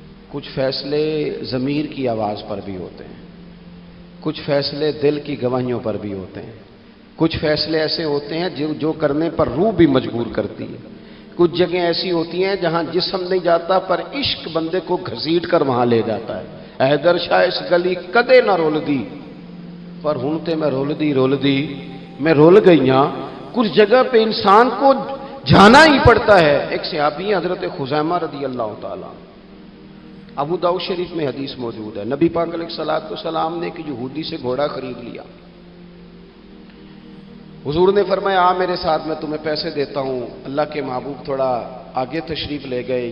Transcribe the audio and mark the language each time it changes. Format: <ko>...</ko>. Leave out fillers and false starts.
<ur>کچھ فیصلے ضمیر کی آواز پر بھی ہوتے ہیں، کچھ فیصلے دل کی گواہیوں پر بھی ہوتے ہیں، کچھ فیصلے ایسے ہوتے ہیں جو کرنے پر روح بھی مجبور کرتی ہے. کچھ جگہیں ایسی ہوتی ہیں جہاں جسم نہیں جاتا پر عشق بندے کو گھسیٹ کر وہاں لے جاتا ہے.</ur> <pa>حیدر شاہ اس گلی کدے نہ رول دی پر ہن تے میں رول دی میں رول گئیاں.</pa> <ur>کچھ جگہ پہ انسان کو جانا ہی پڑتا ہے. ایک صحابی ہیں حضرت خزیمہ رضی اللہ تعالیٰ، ابو داؤد شریف میں حدیث موجود ہے. نبی پاک علیہ السلام نے ایک یہودی سے گھوڑا خرید لیا. حضور نے فرمایا آ میرے ساتھ، میں تمہیں پیسے دیتا ہوں. اللہ کے محبوب تھوڑا آگے تشریف لے گئے.</ur>